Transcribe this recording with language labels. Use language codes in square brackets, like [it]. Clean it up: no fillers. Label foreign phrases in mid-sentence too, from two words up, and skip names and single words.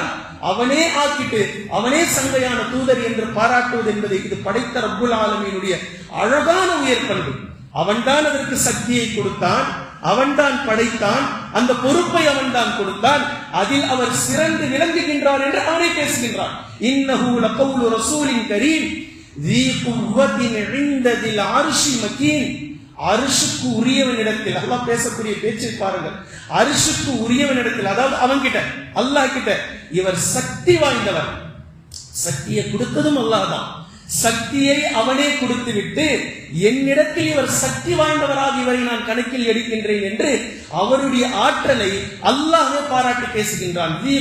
[ta] அவனே ஆக்கிட்டு அவனே சங்கையான தூதர் என்று பாராட்டுவது என்பது இது படைத்த ரப்புல் ஆலமீனுடைய அழகான உயர் பண்பு. அவன்தான் அதற்கு சக்தியை கொடுத்தான், அவன்தான் படைத்தான், அந்த பொறுப்பை அவன்தான் கொடுத்தான். அதில் அவர் சிறந்து விளங்குகின்றார் என்று அவரை பேசுகின்றார். [ar] إنه لقول رسول كريم ذي قوة عند ذي العرش مكين. [ta] அரிசுக்கு உரியவனிடத்தில் அல்லாஹ் பேசக்கூடிய பேச்சை பாருங்கள். அரிசுக்கு உரியவனிடத்தில், அதாவது அவன்கிட்ட, அல்லாஹ் கிட்ட இவர் சக்தி வாய்ந்தவர். சக்தியை கொடுத்ததும் அல்லாஹ் தான். சக்தியை அவனே கொடுத்து விட்டு என்னிடத்தில் இவர் சக்தி வாய்ந்தவராக இவரை நான் கணக்கில் எடுக்கின்றேன் என்று அவருடைய ஆற்றலை அல்லாஹ்வே பாராட்டி பேசுகின்றான்.